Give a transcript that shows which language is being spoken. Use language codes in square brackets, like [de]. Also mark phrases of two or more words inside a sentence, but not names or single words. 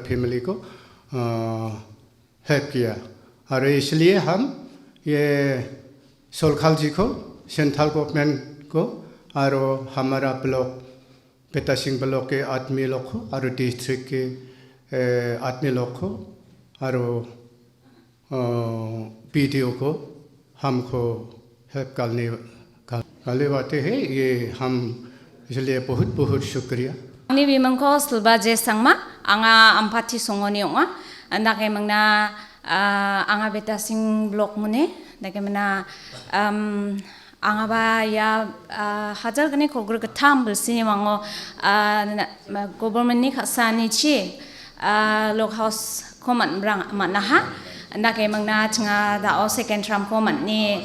[hi] फैमिली को हेल्प किया और इसलिए हम ये सोलखाल जी को [en] Central Government [hi] को और हमारा ब्लॉक पेटासिंग ब्लॉक के आदमी लोग को और डिस्ट्रिक्ट के आदमी लोग को और पीडीओ को हमको हेल्प करने वाले हैं ये हम इसलिए बहुत बहुत शुक्रिया [grt] Ni bimangko selba je sangma anga ampati songoni onga andake mangna anga beta sing blok mune dake mana anga ba ya hajar gane khogru ka tham bulsini mango government ni khasani chi lok house koman brang manaha andake mangna chinga da o [en] second term [grt] koman ni